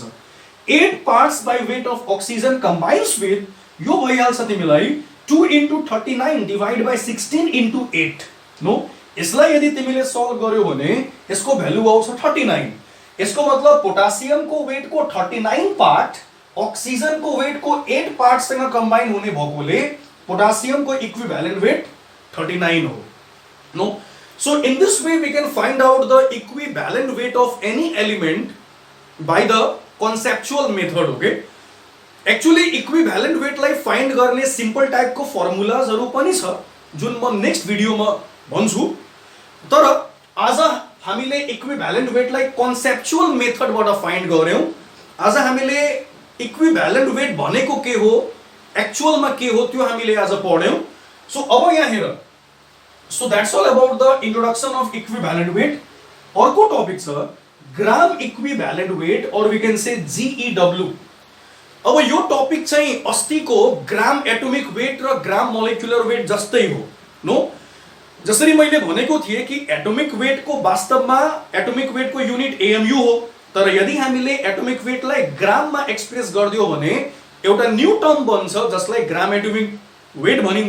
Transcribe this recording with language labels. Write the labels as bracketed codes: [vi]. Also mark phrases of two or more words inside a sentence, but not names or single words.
[en] 8 parts by weight of oxygen combines with, [ne] यो भइहाल्छ तिमीलाई [en] 2 into 39 divide by 16 into 8. [ne] नो, यसलाई यदि तिमीले सल्भ गर्यो भने यसको भ्यालु आउँछ 39। यसको मतलब पोटासियम को वेट को 39 पार्ट, अक्सिजन को वेट को 8 पार्ट सँग कम्बाइन हुने भएकोले पोटासियम को [en] equivalent weight [ne] 39 हो। [en] नो, so in this way we can find out the equivalent weight of any element by the conceptual method। [ne] okay, [en] actually equivalent weightलाई [ne] फाइन्ड गर्ने सिम्पल टाइपको फर्मुलाजहरु पनि छ जुन म नेक्स्ट भिडियोमा भन्छु। तर आज हामीले [en] equivalent weightलाई conceptual methodबाट [ne] फाइन्ड गर्यौं। आज हामीले [en] equivalent weight [ne] भनेको के हो, एक्चुअलमा के हो त्यो हामीले आज पढ्यौं। सो अब यहाँ हेर, [en] so that's all about the introduction of equivalent weight. [ne] अर्को टपिक छ [en] gram equivalent weight and we can say [ne] GEW। अब यो टपिक चाहिँ अस्तिको [en] gram atomic weight [ne] र [en] gram molecular weight [ne] जस्तै हो। नो, जसरी मैले भनेको थिए कि [en] atomic weight [ne] को वास्तवमा [en] atomic weight [ne] को [en] unit AMU [ne] हो, तर यदि हामीले [en] atomic weightलाई [ne] ग्राममा एक्सप्रेस गर्दियो भने एउटा [en] new term [ne] बन्छ जसलाई [en] gram atomic weight [ne] भनिन्छ।